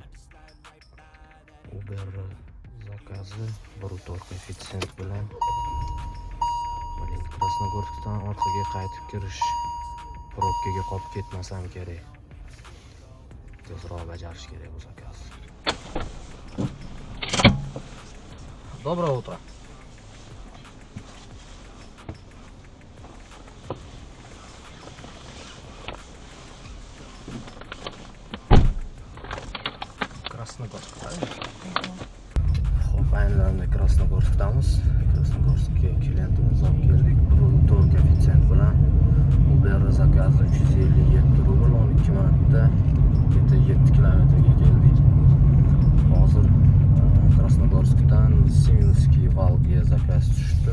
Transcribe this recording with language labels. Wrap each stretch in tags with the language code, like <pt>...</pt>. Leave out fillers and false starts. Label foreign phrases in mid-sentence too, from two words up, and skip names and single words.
<uz>Uber zakazi brutor koeffitsient bilan. Krasnogorskdan orqaga qaytib kirish, probkaga qolib ketmasam kerak. Tezroq bajarish kerak bu zakaz.</uz> <ru>Доброе утро. Krasnogorsk, правильно?</ru> <uz>Xo'p, aynan Krasnogorskdamiz. Krasnogorskka klientimizni olib keldik. Brutor koeffitsient bilan. Uber zakazi 357 rubl 12 minutda 7 kilometrga keldik. Hozir Krasnogorskdan Siminskiy Valga zakaz tushdi.</uz>